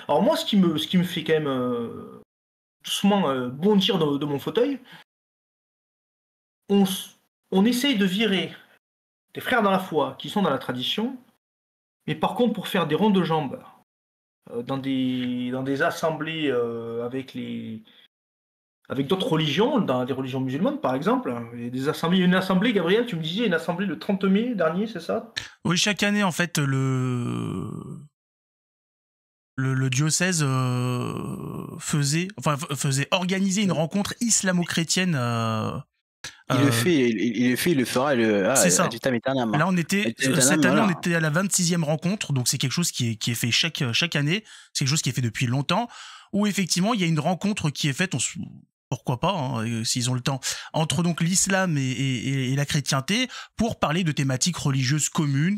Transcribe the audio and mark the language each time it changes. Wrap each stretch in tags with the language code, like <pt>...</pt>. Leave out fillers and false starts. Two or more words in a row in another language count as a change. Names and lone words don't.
<fr>Alors moi, ce qui me fait quand même doucement bondir de mon fauteuil, on essaye de virer des frères dans la foi qui sont dans la tradition, mais par contre pour faire des ronds de jambes dans des assemblées avec d'autres religions, dans des religions musulmanes par exemple, il y a des assemblées, une assemblée, Gabriel, tu me disais, une assemblée le 30 mai dernier, c'est ça? Oui, chaque année, en fait, le diocèse faisait organiser une rencontre islamo-chrétienne. Il le fait, il le fera, c'est ça.</fr> <la>ad vitam aeternam.</la> <fr>Là, cette année, voilà. on était à la 26e rencontre, donc c'est quelque chose qui est fait chaque année, c'est quelque chose qui est fait depuis longtemps, où effectivement, il y a une rencontre qui est faite, pourquoi pas, hein, s'ils ont le temps, entre donc l'islam et la chrétienté, pour parler de thématiques religieuses communes.</fr>